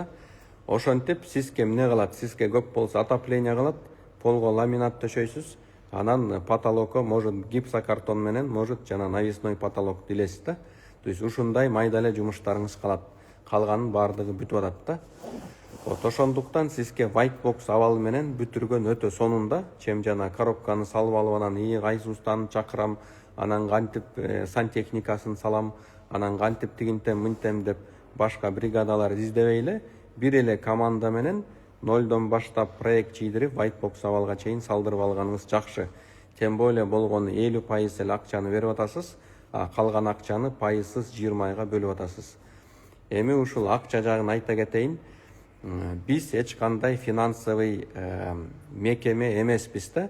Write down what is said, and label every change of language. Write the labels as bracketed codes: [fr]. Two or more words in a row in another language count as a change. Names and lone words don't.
[ky] Ошентип сизге эмне калат? Сизге көп болсо отопление калат, полго ламинат төшөйсүз, анан потолокко [ru] может гипсокартон [ky] менен, может жана [ru] навесной потолок [ky] дилесиз да. [ru] То есть [ky] ушундай майда эле жумуштарыңыз калат. Калганын баардыгы бүтүп атат да. Вот ошондуктан сизге [en] white box [ky] абалы менен бүтүргөн өтө сонунда, чем жана коробканы салып алып анан кайсы устаны чакырам, анан кантип сантехникасын салам, анан кантип тигинтем мынтем деп башка бригадалар издебей эле бир эле команда менен нолдон баштап проект чийдирип [en] white box [ky] абалга чейин салдырып алганыңыз жакшы. [ru] Тем более [ky] болгону 50% эле акчаны берип атасыз, а калган акчаны пайызсыз 20 айга бөлүп атасыз. Эми ушул акча жагын айта кетейин. Биз эч кандай финансовый мекеме эмеспиз да.